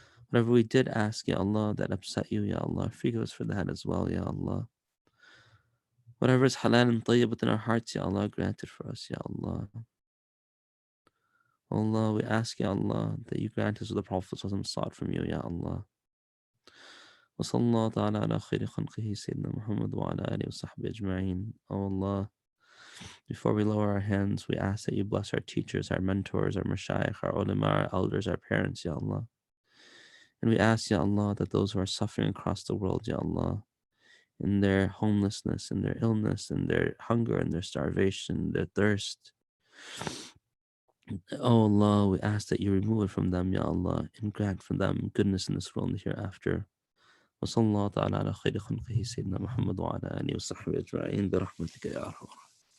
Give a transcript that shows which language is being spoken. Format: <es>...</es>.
<en>Whatever we did ask, Ya Allah, that upset you, Ya Allah, forgive us for that as well, Ya Allah. Whatever is halal and tayyib within our hearts, Ya Allah, grant it for us, Ya Allah. Oh Allah, we ask, Ya Allah, that you grant us with the Prophet sought from you, Ya Allah.</en> <ar>وصلى الله تعالى على خير خلقه سيدنا محمد وعلى آله وصحبه أجمعين.</ar> <en>Oh Allah, before we lower our hands, we ask that you bless our teachers, our mentors, our mashayikh, our ulama, our elders, our parents, Ya Allah. And we ask, Ya Allah, that those who are suffering across the world, Ya Allah, in their homelessness, in their illness, in their hunger, in their starvation, their thirst, oh Allah, we ask that you remove it from them, Ya Allah, and grant for them goodness in this world and hereafter.</en> <ar>وصلى الله تعالى على خير خلقه سيدنا محمد وعلى آله وصحبه أجمعين برحمتك يا أرحم الراحمين.</ar>